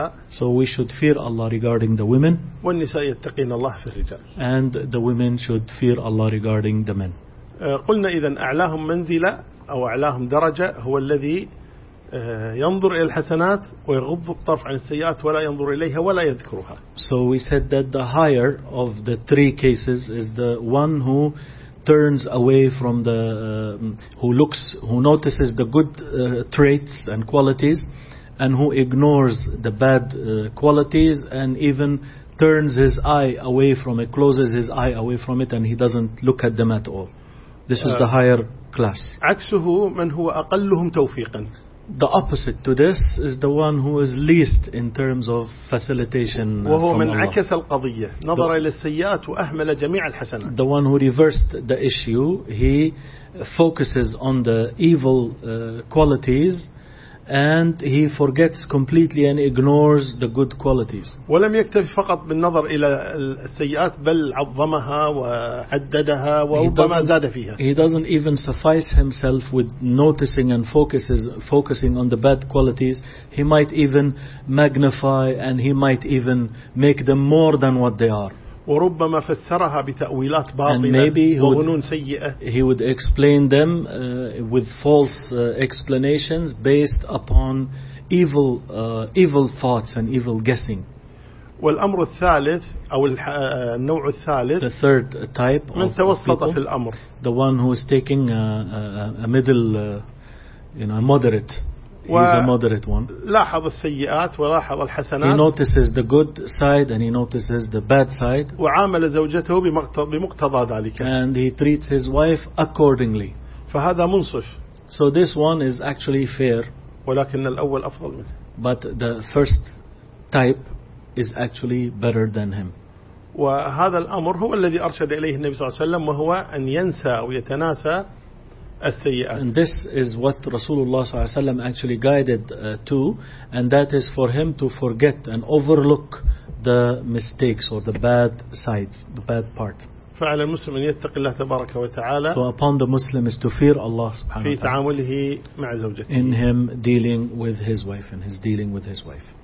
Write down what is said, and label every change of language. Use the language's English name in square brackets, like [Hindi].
[English] So we should fear Allah regarding the women, and the women should fear Allah regarding the men. [Arabic] قلنا إذن أعلاهم منزلة أو أعلاهم درجة هو الذي ينظر إلى الحسنات ويغض الطرف عن السيئات ولا ينظر إليها ولا يذكرها. [English] So we said that the higher of the three cases is the one who turns away from the who notices the good traits and qualities, and who ignores the bad qualities, and even turns his eye away from it, closes his eye away from it, and he doesn't look at them at all. This is the higher class. [Arabic] عكسه من هو أقلهم توفيقا. [English] The opposite to this is the one who is least in terms of facilitation. [Arabic] وهو [English] from [Arabic] من [English] Allah. [Arabic] عكس القضية نظر إلى السيئات وأهمل جميع الحسنات. [English] The one who reversed the issue, he focuses on the evil qualities, and he forgets completely and ignores the good qualities. [Arabic] ولم يكتفي فقط بالنظر إلى السيئات بل عظمها وعددها وربما زاد فيها. [English] He doesn't even suffice himself with noticing and focusing on the bad qualities. He might even magnify and he might even make them more than what they are. [Arabic] وربما فسرها بتأويلات باطلة وظنون سيئة. [English] He would explain them with false explanations based upon evil thoughts and evil guessing. [Arabic] والأمر الثالث أو النوع الثالث. [English] The third type. [Arabic] من توسط في الأمر. [English] The one who is taking a middle, a moderate. He's a moderate one. [Arabic] لاحظ السيئات ولاحظ الحسنات. [English] He notices the good side and he notices the bad side. [Arabic] وعامل زوجته بمقتضى ذلك. [English] And he treats his wife accordingly. [Arabic] فهذا منصف. [English] So this one is actually fair. [Arabic] ولكن الأول أفضل منه. [English] But the first type is actually better than him. [Arabic] وهذا الأمر هو الذي أرشد إليه النبي صلى الله عليه وسلم وهو أن ينسى ويتناسى. [English] And this is what Rasulullah [Arabic] صلى الله عليه وسلم [English] actually guided to, and that is for him to forget and overlook the mistakes or the bad sides, the bad part. [Arabic] فعلى المسلم أن يتقي الله تبارك وتعالى. [English] So upon the Muslim is to fear Allah [Arabic] سبحانه وتعالى. في تعامله مع زوجته. [English] In him dealing with his wife and his dealing with his wife.